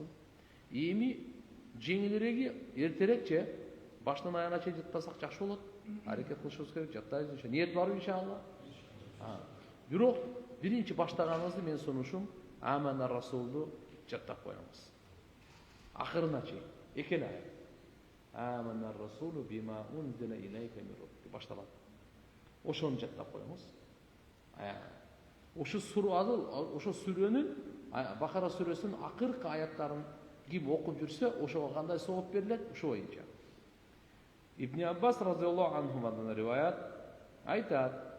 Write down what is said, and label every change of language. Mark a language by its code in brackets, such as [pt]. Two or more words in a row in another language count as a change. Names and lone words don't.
[ky] Эми жеңилиреги эртерекче башынан аягына чейин жаттасак жакшы болот. Аракет кылышыбыз керек, жаттайбыз. Ниет барбы иншалла? Бирок биринчи баштаганыбызды мен сунушум Амана Расулду жаттап коебуз. Акырына чейин 2 аят. [ar] آمن الرسول بما أنزل إليك من ربك башталат. [ky] Ошону жаттап коебуз. Ошо сүрөнүн Бакара сүрөсүнүн акыркы аяттарын ким окуп жүрсө, ошого кандай сооп берилет, ошо боюнча. Ибн Аббас [ar] رضي الله عنهما [ky] риваят айтат.